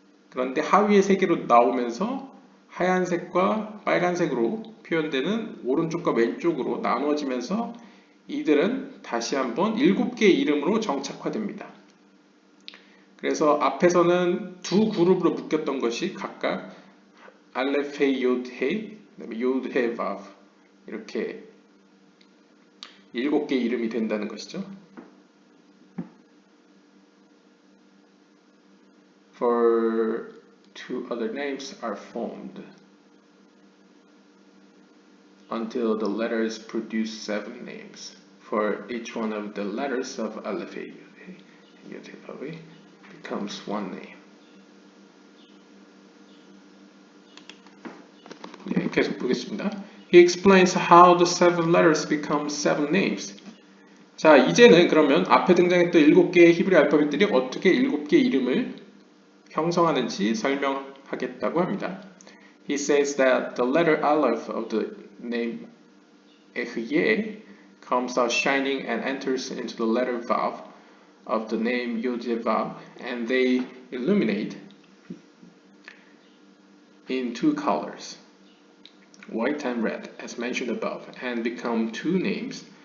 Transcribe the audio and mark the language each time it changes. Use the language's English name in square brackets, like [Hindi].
[Korean] 그런데 하위의 세계로 나오면서 하얀색과 빨간색으로 표현되는 오른쪽과 왼쪽으로 나누어지면서 이들은 다시 한번 7개의 이름으로 정착화됩니다. 그래서 앞에서는 2 그룹으로 묶였던 것이 각각 알레프 헤 요드 헤 그다음에 요드 헤 바브 이렇게 7개 이름이 된다는 것이죠. [English] For two other names are formed until the letters produce 7 names. For each one of the letters of Aleph Yud He becomes one name. [Korean] 네, 계속 보겠습니다. [English] He explains how the 7 letters become 7 names. [Korean] 자, 이제는 그러면 앞에 등장했던 7개의 히브리 알파벳들이 어떻게 7개 이름을 형성하는지 설명하겠다고 합니다. [English] He says that the letter Aleph of the name Ehyeh comes out shining and enters into the letter Vav of the name Yod-Vav, and they illuminate in 2 colors, white and red, as mentioned above, and become 2 names.